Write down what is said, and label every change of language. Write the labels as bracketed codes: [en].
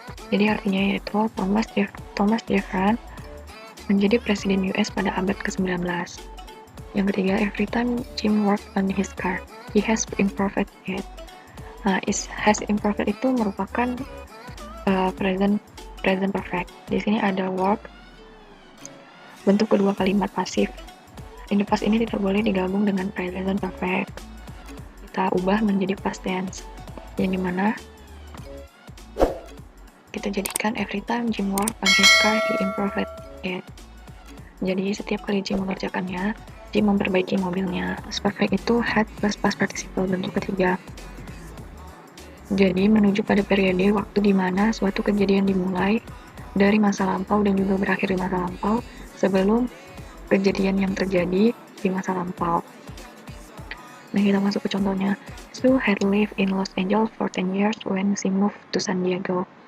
[id] Jadi artinya yaitu Thomas Jefferson menjadi presiden US pada abad ke-19. Yang ketiga, [en] every time Jim worked on his car, he has improved it. [id] Nah, has improved itu merupakan present perfect. Di sini ada work, bentuk kedua kalimat pasif. In the past ini tidak boleh digabung dengan present perfect. Kita ubah menjadi past tense, yang dimana kita jadikan [en] every time Jim worked on his car, he improved it. [id] Jadi setiap kali Jim mengerjakannya, Jim memperbaiki mobilnya. Past perfect itu had plus past participle bentuk ketiga. Jadi menuju pada periode waktu di mana suatu kejadian dimulai dari masa lampau dan juga berakhir di masa lampau sebelum kejadian yang terjadi di masa lampau. Nah, kita masuk ke contohnya. [en] Sue had lived in Los Angeles for 10 years when she moved to San Diego.